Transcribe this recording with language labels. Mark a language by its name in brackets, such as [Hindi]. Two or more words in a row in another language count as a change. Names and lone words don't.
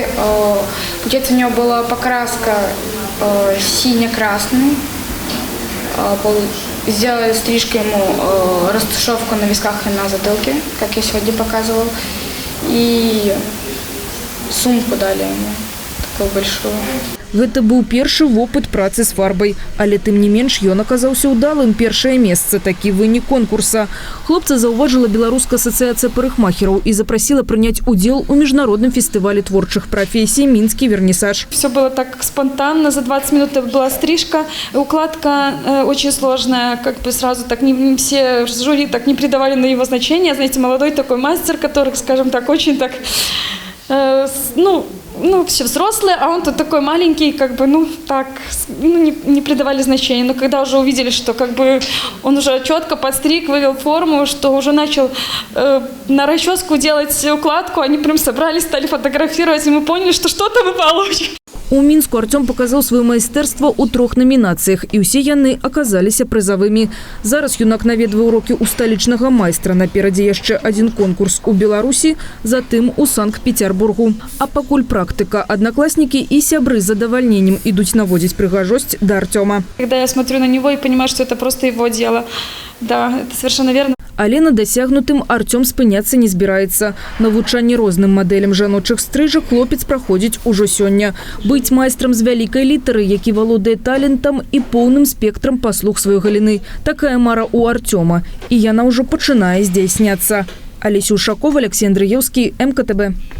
[Russian] Получается, у него была покраска сине-красный. Сделали стрижку ему, растушевку на висках и на затылке, как я сегодня показывала. И сумку дали ему, такую большую. [Belarusian] Гэта быў першы вопыт працы з фарбай, але тым не менш ён аказаўся ўдалым. Першае месца, такі вынік конкурса. Хлопца заўважыла Беларуская асацыяцыя парикмахераў і запрасіла прыняць удзел у міжнародным фестывалі творчых прафесій «Мінскі вернисаж». [Russian] Все было так спонтанно, за 20 минут была стрижка, укладка очень сложная, как бы сразу так не все жюри так не придавали на его значение. Знаете, молодой такой мастер, который, скажем так, очень так, все взрослые, а он тут такой маленький, как бы, не придавали значения. Но когда уже увидели, что как бы он уже четко подстриг, вывел форму, что уже начал на расческу делать укладку, они прям собрались, стали фотографировать, и мы поняли, что что-то мы получим. [Belarusian] У Мінску Артём показаў сваё майстэрства ў 3 намінацыях, і ўсе яны аказаліся прызавымі. Зараз юнак наведвае урокі ў сталічнага майстра. Наперадзе яшчэ один конкурс у Беларусі, затым у Санкт-Петербургу. А пакуль практыка, аднакласнікі і сябры з задавальненнем ідуць наводзіць прыгажосць да Артёма. [Russian] Когда я смотрю на него и понимаю, что это просто его дело, да, это совершенно верно. [Belarusian] Але на дасягнутым Артём спыняцца не збіраецца. Навучанне розным мадэлям жаночых стрыжак хлопец праходзіць ужо сёння. Быць майстрам з вялікай літары, які валодае талентам і поўным спектрам паслуг сваёй галіны. Такая мара ў Артёма. І яна ўжо пачынае здзяйсняцца. Алеся Ушакова, Алексей Андреевский, МКТБ.